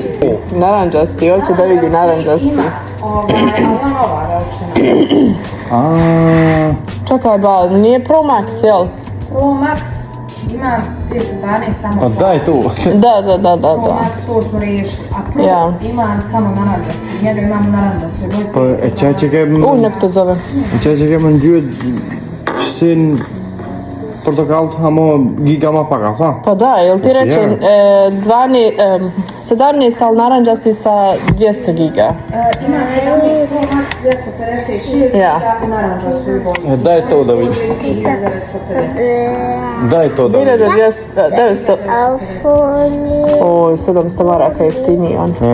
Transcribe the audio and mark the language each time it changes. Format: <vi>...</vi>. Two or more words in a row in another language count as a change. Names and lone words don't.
<bs>Naranđasti, hoće da vidi naranđasti. Čekaj ba, nije Pro Max, jel? Pro Max imam 512 samo. A daj tu. Da. Pro Max to smo riješili, a Pro imam samo naranđasti. Njega imam u naranđasti.</bs> <sq>Po, qa që kemë...</sq> <bs>Nek të zove.</bs> <sq>Qa që kemë ngjyrë qësin portokall, amo giga ma pak, a?</sq> <bs>Pa da, jel ti reče, 17 stal naranđasti sa 200 giga. Ima 17 Pro Max 256 giga u naranđasti u boji. Daj to da vidim. 1950. Daj to da vidim. 900. Oj, 700 maraka jeftiniji on.</bs>